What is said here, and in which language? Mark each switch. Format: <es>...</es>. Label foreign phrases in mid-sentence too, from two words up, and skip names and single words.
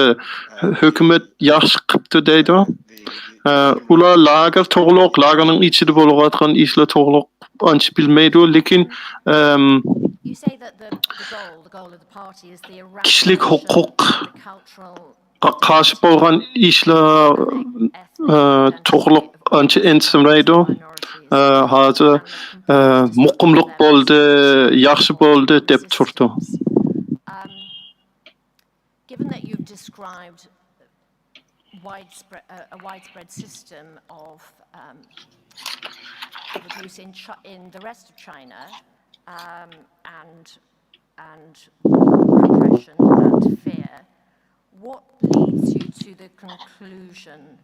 <uz>Hukumat yaxshi qilibdi deydi. Ular lager to'g'riq, lagerning ichida bo'layotgan ishlar to'g'riq ancha bilmaydi, lekin kishilik huquq qarshi bo'lgan ishlar to'g'riq ancha ensimraydi. Hozir muqimlik bo'ldi, yaxshi bo'ldi deb turdi.</uz> <en>Given that you've described a widespread system of abuse in the rest of China and repression and fear, what leads you to the conclusion</en>